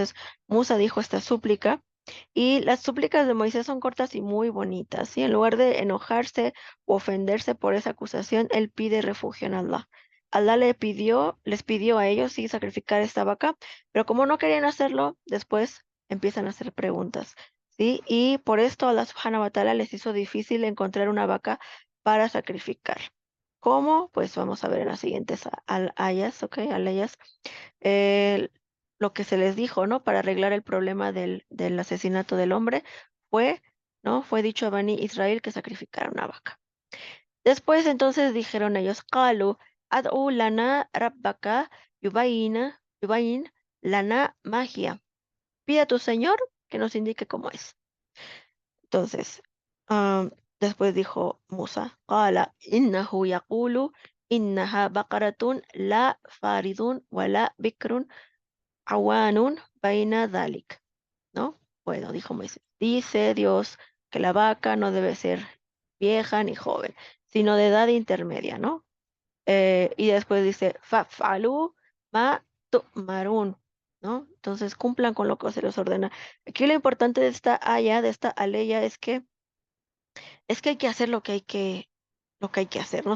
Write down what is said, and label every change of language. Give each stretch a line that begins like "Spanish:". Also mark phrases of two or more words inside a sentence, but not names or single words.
Spanish: Entonces, Musa dijo esta súplica Y las súplicas de Moisés son cortas y muy bonitas, y en lugar de enojarse o ofenderse por esa acusación, él pide refugio en Allah. Allah les pidió a ellos sí sacrificar esta vaca, pero como no querían hacerlo, después empiezan a hacer preguntas, ¿sí? Y por esto
Arabic: الله سبحانه وتعالى
Spanish: les hizo difícil encontrar una vaca para sacrificar. ¿Cómo? Pues vamos a ver en las siguientes ayas, ¿ok? Alayas eh, lo que se les dijo, ¿no? Para arreglar el problema del asesinato del hombre fue, ¿no? Fue dicho a Bani Israel que sacrificara una vaca. Después entonces dijeron ellos,
Arabic: قالوا، ادع لنا ربك يبين لنا ما هي.
Spanish: Pide a tu Señor que nos indique cómo es. Entonces, am, después dijo Musa,
Arabic: قال إنه يقول إنها بقرة لا فارض ولا بكر عوان بين ذلك,
Spanish: ¿no? Bueno, dijo Moisés, dice Dios que la vaca no debe ser vieja ni joven, sino de edad intermedia, ¿no? Y después dice,
Arabic: فافعلوا ما تؤمرون,
Spanish: ¿no? Entonces cumplan con lo que se les ordena. Aquí lo importante de esta aya, de esta aleya, es que hay que hacer lo que hay que hacer, ¿no?